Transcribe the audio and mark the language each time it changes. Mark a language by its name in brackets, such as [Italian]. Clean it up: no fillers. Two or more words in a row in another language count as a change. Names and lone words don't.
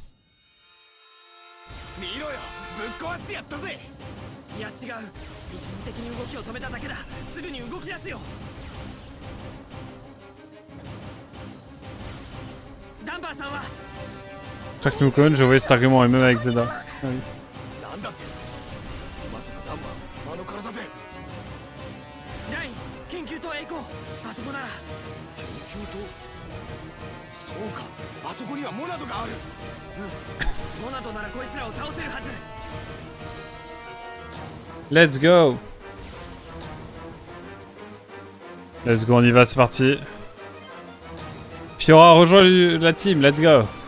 [Japanese] 見ろよ、ぶっ壊してやったぜ。いや違う、一時的に動きを止めただけだ。すぐに動き出すよ。ダンバーさんは [French] Chaque Pokémon, je voyais cet argument, et même avec Zelda. Ah oui. [Japanese] なんだって。まさかダンバー、あの体で。ライン、研究棟へ行こう。あそこなら。研究棟。そうか、あそこにはモナドがある。うん、モナドならこいつらを倒せるはず。 [English] Let's go. Let's go, [French] on y va, c'est parti. Fiora rejoint la team, [English] let's go.